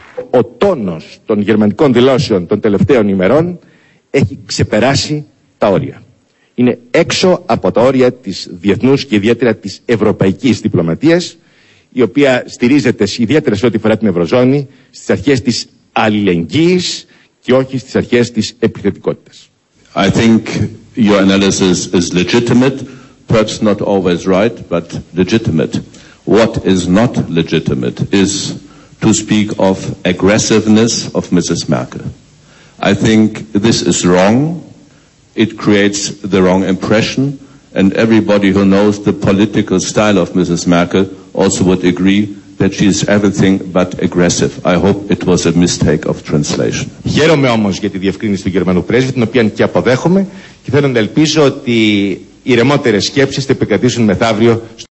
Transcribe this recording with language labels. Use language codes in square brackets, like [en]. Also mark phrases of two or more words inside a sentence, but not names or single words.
[el] Ο τόνος των γερμανικών δηλώσεων των τελευταίων ημερών έχει ξεπεράσει τα όρια. Είναι έξω από τα όρια της διεθνούς και ιδιαίτερα της ευρωπαϊκής διπλωματίας, η οποία στηρίζεται ιδιαίτερα σε ό,τι αφορά την Ευρωζώνη στις αρχές της αλληλεγγύης και όχι στις αρχές της επιθετικότητας. [en] I think your analysis is legitimate, perhaps not always right, but legitimate. What is not legitimate is to speak of aggressiveness of Mrs. Merkel. I think this is wrong. It creates the wrong impression, and everybody who knows the political style of Mrs. Merkel also would agree that she is everything but aggressive. I hope it was a mistake of translation. [el] Χαίρομαι όμως για τη διευκρίνηση του Γερμανού πρέσβη, την οποία και αποδέχομαι, και θέλω να ελπίζω ότι οι ηρεμότερες σκέψεις θα επικρατήσουν μεθαύριο